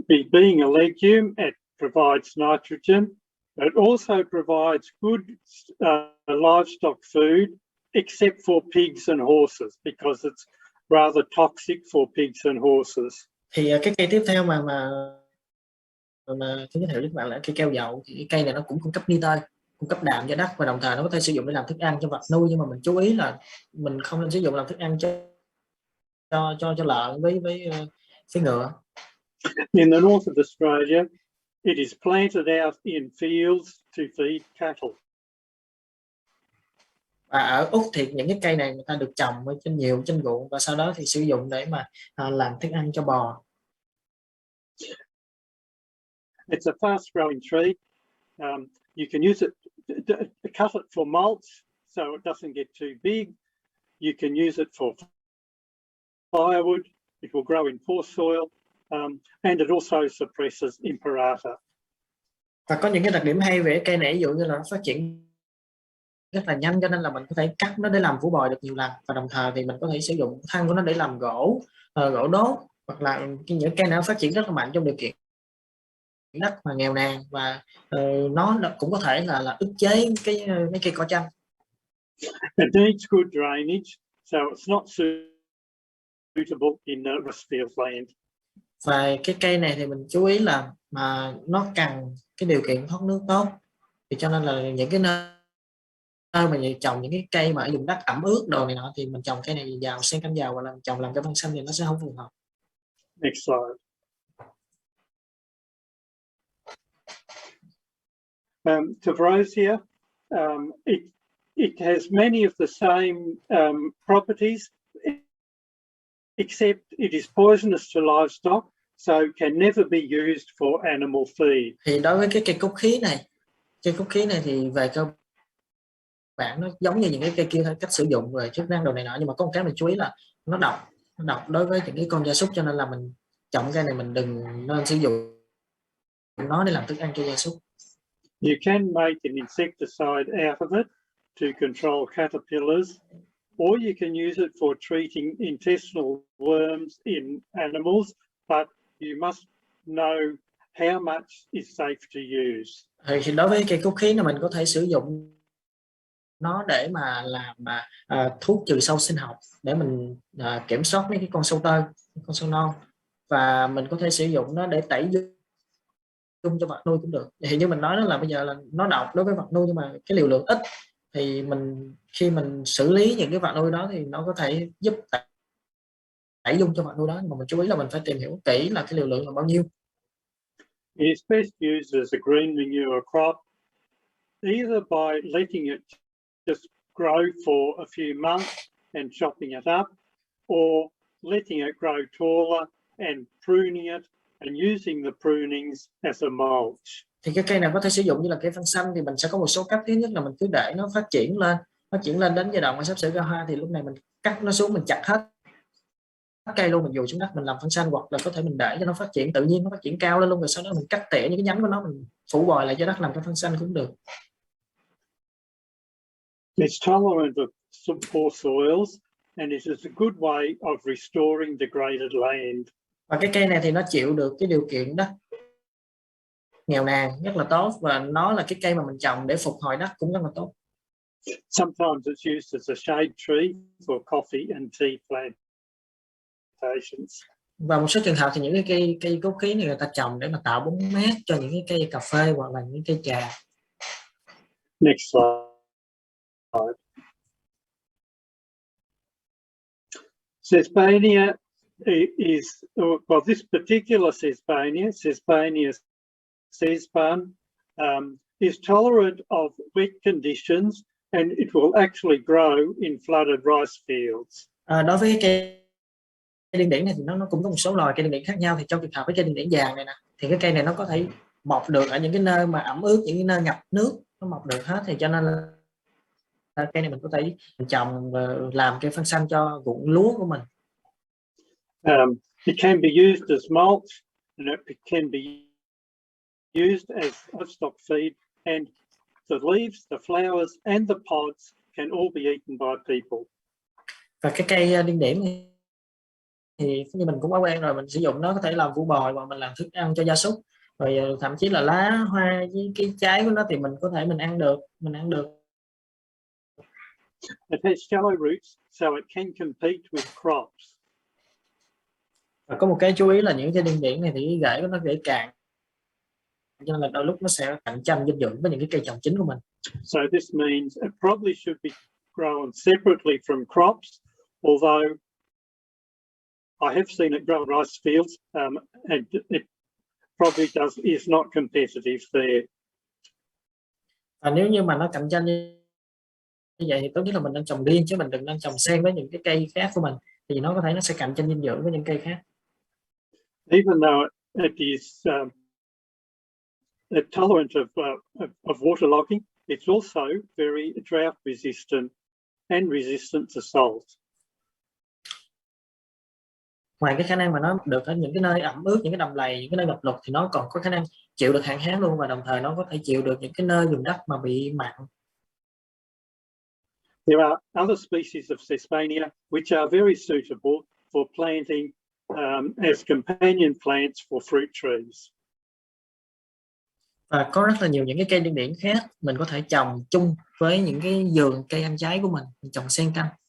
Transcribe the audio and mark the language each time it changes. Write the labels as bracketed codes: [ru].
[en] Being a legume, it provides nitrogen. It also provides good livestock food, except for pigs and horses, because it's rather toxic for pigs and horses. [vi] Thì cái cây tiếp theo mà tôi giới thiệu với các bạn là cây keo dậu. Thì cái cây này nó cũng cung cấp nitơ, cung cấp đạm cho đất, và đồng thời nó có thể sử dụng để làm thức ăn cho vật nuôi, nhưng mà mình chú ý là mình không nên sử dụng làm thức ăn cho lợn với ngựa. [en] In the north of Australia, it is planted out in fields to feed cattle. [vi] Và ở Úc thì những cái cây này người ta được trồng ở trên ruộng, và sau đó thì sử dụng để mà làm thức ăn cho bò. [en] It's a fast-growing tree. You can use it, cut it for mulch, so it doesn't get too big. You can use it for firewood. It will grow in poor soil, and it also suppresses imperata. [vi] Và có những cái đặc điểm hay về cây này, ví dụ như là nó phát triển rất là nhanh, cho nên là mình có thể cắt nó để làm phủ bồi được nhiều lần, và đồng thời thì mình có thể sử dụng thân của nó để làm gỗ đốt, hoặc là những cây nào phát triển rất là mạnh trong điều kiện đất mà nghèo nàn, và nó cũng có thể là ức chế mấy cây cỏ chanh. [en] It needs good drainage, so it's not suitable in rice field land. [vi] Và cái cây này thì mình chú ý là mà nó cần cái điều kiện thoát nước tốt, thì cho nên là những cái nơi mà trồng những cái cây mà ở vùng đất ẩm ướt đồ này nọ thì mình trồng cây này vào xen canh vào, hoặc là trồng làm cây phân xanh thì nó sẽ không phù hợp. [en] Next slide. Tavrosia, it has many of the same properties, except it is poisonous to livestock, so can never be used for animal feed. [vi] Thì đối với cái cây cúc khí này thì về cơ bản nó giống như những cái cây kia thôi, cách sử dụng về chức năng đồ này nọ, nhưng mà có một cái mình chú ý là nó độc đối với những cái con gia súc, cho nên là mình trồng cây này mình đừng nên sử dụng nó để làm thức ăn cho gia súc. [en] You can make an insecticide out of it to control caterpillars, or you can use it for treating intestinal worms in animals, but you must know how much is safe to use. [vi] Thì đối với cây cúc khí này mình có thể sử dụng nó để mà làm thuốc trừ sâu sinh học để mình kiểm soát mấy cái con sâu tơ, con sâu non, và mình có thể sử dụng nó để tẩy dung cho vật nuôi cũng được. Thì như mình nói đó là bây giờ là nó độc đối với vật nuôi nhưng mà cái liều lượng ít, thì khi mình xử lý những cái vật nuôi đó thì nó có thể giúp tẩy dung cho vật nuôi đó, nhưng mà mình chú ý là mình phải tìm hiểu kỹ là cái liều lượng là bao nhiêu. [en] It's best used as a green manure crop, either by letting it just grow for a few months and chopping it up, or letting it grow taller and pruning it and using the prunings as a mulch. [vi] Thì cái cây này có thể sử dụng như là cây phân xanh, thì mình sẽ có một số cách. Thứ nhất là mình cứ để nó phát triển lên đến giai đoạn mà sắp sửa ra hoa, thì lúc này mình cắt nó xuống, mình chặt hết cây luôn, mình dùi xuống đất mình làm phân xanh, hoặc là có thể mình để cho nó phát triển tự nhiên, nó phát triển cao lên luôn, rồi sau đó mình cắt tỉa những cái nhánh của nó, mình phủ bồi lại cho đất làm cái phân xanh cũng được. [en] It's tolerant of some poor soils, and it is a good way of restoring degraded land. [vi] Và cái cây này thì nó chịu được cái điều kiện đất nghèo nàn rất là tốt, và nó là cái cây mà mình trồng để phục hồi đất cũng rất là tốt. [en] Sometimes it's used as a shade tree for coffee and tea plantations. [vi] Và một số trường hợp thì những cái cây cúc khí này người ta trồng để mà tạo bóng mát cho những cái cây cà phê hoặc là những cây trà. [en] Next slide. Sesbania is, well, this particular Sesbania sesban, is tolerant of wet conditions, and it will actually grow in flooded rice fields. [vi] Đối với cây điên điển này thì nó cũng có một số loài cây điên điển khác nhau. Thì trong trường hợp với cây điên điển vàng này nè, thì cái cây này nó có thể mọc được ở những cái nơi mà ẩm ướt, những cái nơi ngập nước, nó mọc được hết. Thì cho nên là cây này mình có thể trồng làm cây phân xanh cho ruộng lúa của mình. [en] It can be used as mulch, and it can be used as livestock feed, and the leaves, the flowers and the pods can all be eaten by people. [vi] Và cái cây điên điển thì như mình cũng đã quen rồi, mình sử dụng nó có thể làm củ bồi hoặc mình làm thức ăn cho gia súc, rồi thậm chí là lá hoa với cái trái của nó thì mình có thể mình ăn được. [en] It has shallow roots, so it can compete with crops. [vi] Và có một cái chú ý là những cái điên điển này thì cái rễ của nó rễ cạn, cho nên là đôi lúc nó sẽ cạnh tranh dinh dưỡng với những cái cây trồng chính của mình. [en] So this means it probably should be grown separately from crops, although I have seen it grow in rice fields, and it probably is not competitive there. [vi] Và nếu như mà nó cạnh tranh như vậy thì tốt nhất là mình nên trồng riêng, chứ mình đừng nên trồng xen với những cái cây khác của mình, thì nó có thể nó sẽ cạnh tranh dinh dưỡng với những cây khác. [en] Even though it is tolerant of waterlogging, it's also very drought resistant and resistant to salt. [vi] Ngoài cái khả năng mà nó được ở những cái nơi ẩm ướt, những cái đầm lầy, những cái nơi ngập lụt, thì nó còn có khả năng chịu được hạn hán luôn, và đồng thời nó có thể chịu được những cái nơi vùng đất mà bị mặn. [en] There are other species of Sesbania which are very suitable for planting as companion plants for fruit trees. [vi] Và có rất là nhiều những cái cây điên điển khác mình có thể trồng chung với những cái vườn cây ăn trái của mình trồng xen canh.